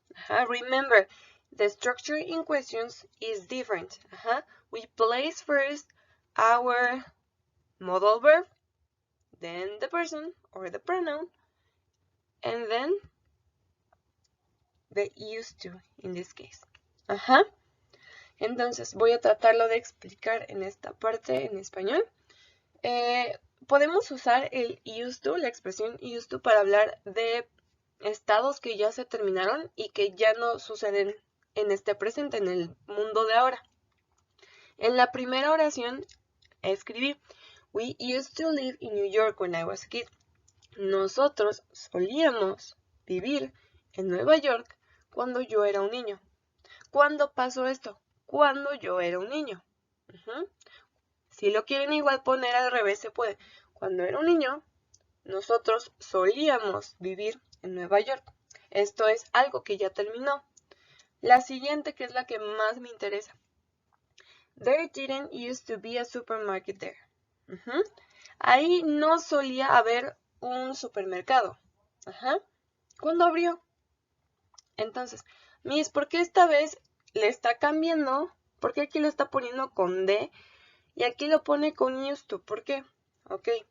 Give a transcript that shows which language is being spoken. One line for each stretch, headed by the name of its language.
English: Remember, the structure in questions is different. We place first our modal verb, then the person or the pronoun, and then the used to in this case.
Spanish: Entonces voy a tratarlo de explicar en esta parte en español. Podemos usar el used to, la expresión used to, para hablar de estados que ya se terminaron y que ya no suceden en este presente, en el mundo de ahora. En la primera oración escribí,
English: we used to live in New York when I was a kid.
Spanish: Nosotros solíamos vivir en Nueva York cuando yo era un niño. ¿Cuándo pasó esto? Cuando yo era un niño. Si lo quieren igual poner al revés, se puede. Cuando era un niño, nosotros solíamos vivir en Nueva York. Esto es algo que ya terminó. La siguiente, que es la que más me interesa.
English: There didn't used to be a supermarket there.
Spanish: Ahí no solía haber un supermercado. ¿Cuándo abrió? Entonces, Miss, ¿por qué esta vez le está cambiando? ¿Por qué aquí lo está poniendo con D? Y aquí lo pone con used to. ¿Por qué? Ok.